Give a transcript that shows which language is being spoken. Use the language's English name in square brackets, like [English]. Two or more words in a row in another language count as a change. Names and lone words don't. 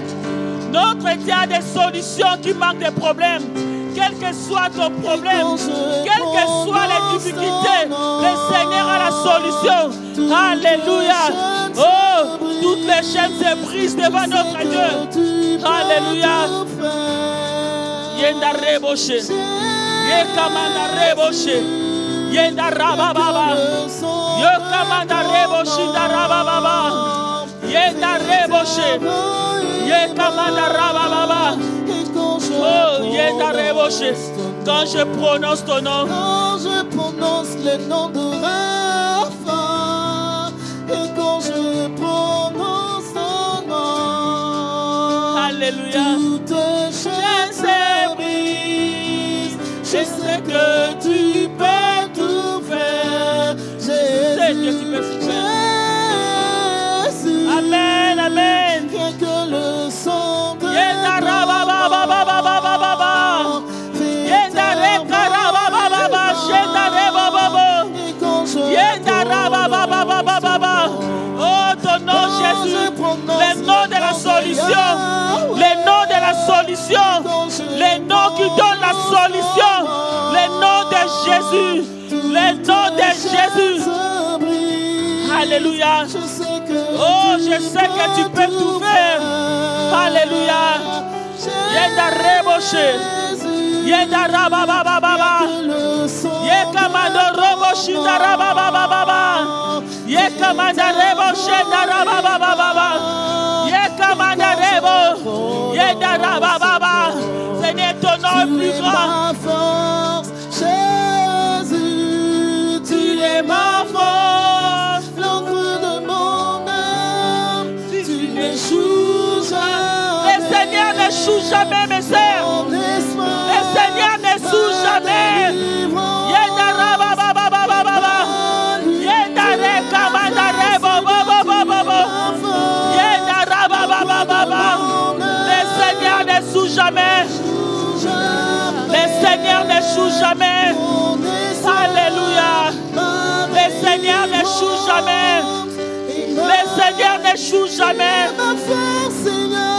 [French] Notre Dieu a des solutions qui manquent de problèmes. Quel que soit ton problème, quelles que soient les difficultés, le Seigneur a la solution. Alléluia. Oh, toutes les chaînes se brisent devant notre Dieu. Alléluia. Yenda reboche. Yekamanda reboche. Yenda rabababa. Yekamanda reboche da rabababa. Yenda reboche. Yekamanda rabababa. Oh, Yenda reboche. Quand je prononce ton nom, Quand je prononce le nom de Rapha, et quand je prononce ton nom, alléluia. toute chaîne se brise. Je sais que tu peux tout faire. sais que tu peux tout faire. Jésus, Amen, amen. rien que le sang de Yenda ton rabababababababa. nom Yenda rekarabababa. Yenda rebababo. Et quand je Yenda rababababababa. Oh, ton nom, Jésus. Le nom de la solution. Le nom de la solution. Le nom qui donne la solution. Le nom de Jésus. Le nom de Jésus. Alléluia. Oh, je sais que tu peux tout faire. Alléluia. Yenda reboche. Yenda rababababa. Yekamando roboshi da rababababa. Yekamanda reboche da rababababa. Yekamanda rebo. Yenda rabababa. Seigneur, ton nom est plus grand. ma force, Jésus, tu es ma force, l'encre de mon âme, tu n'échoues jamais. Le Seigneur n'échoue jamais, mes sœurs. Mon espoir, Le Seigneur n'échoue jamais. Yenda rabababababa. Yenda rekamanda rebo. Yenda rababababa. Le Seigneur n'échoue jamais. Le Seigneur n'échoue jamais. Alléluia. Le Seigneur n'échoue jamais. Le Seigneur n'échoue jamais. ma force, Seigneur,